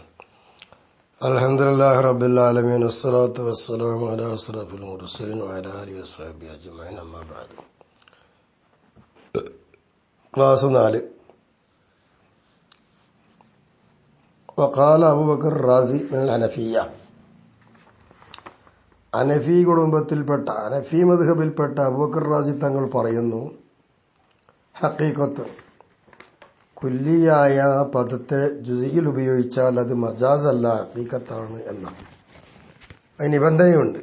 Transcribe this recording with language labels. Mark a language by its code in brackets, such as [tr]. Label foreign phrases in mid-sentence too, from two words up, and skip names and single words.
[ar] الحمد لله رب العالمين، والصلاة والسلام على أشرف المرسلين وعلى آله وصحبه أجمعين. أما بعد. ക്ലാസ് 4. وقال أبو بكر الرازي من الحنفية. [ml] ഹനഫി കുടുംബത്തിൽപ്പെട്ട ഹനഫി മദ്ഹബിൽപ്പെട്ട അബൂബക്കർ റാസി തങ്ങൾ പറയുന്നു, ഹഖീഖത്ത് കുല്ലിയായ പദത്തെ ജുസിയിൽ ഉപയോഗിച്ചാൽ അത് മജാസ് അല്ല, ഹഖീഖത്താണ് എന്ന അതിന് നിബന്ധനയുണ്ട്.